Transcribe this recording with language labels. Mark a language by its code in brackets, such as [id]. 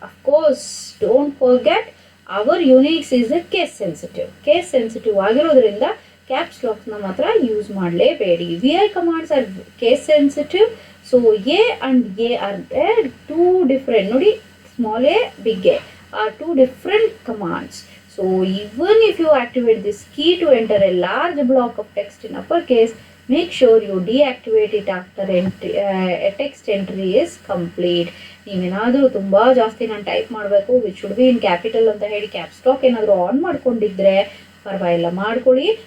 [en] Of course don't forget our Unix is a case sensitive. [kn] Case sensitive ಆಗಿರೋದ್ರಿಂದ caps ಲಾಕ್ನ ಮಾತ್ರ use ಮಾಡಲೇಬೇಡಿ. [en] V I commands are case sensitive. So A and A are two different. ನೋಡಿ, small A, big A are two different commands. So even if you activate this key to enter a large block of text in uppercase, make sure you deactivate it after a text entry is complete. [kn] ನೀವೇನಾದರೂ ತುಂಬ ಜಾಸ್ತಿ ನಾನು type ಮಾಡಬೇಕು, [en] which should be in capital [kn] ಅಂತ ಹೇಳಿ cap stock ಏನಾದರೂ on ಮಾಡ್ಕೊಂಡಿದ್ರೆ ಪರವಾಗಿಲ್ಲ ಮಾಡ್ಕೊಳ್ಳಿ.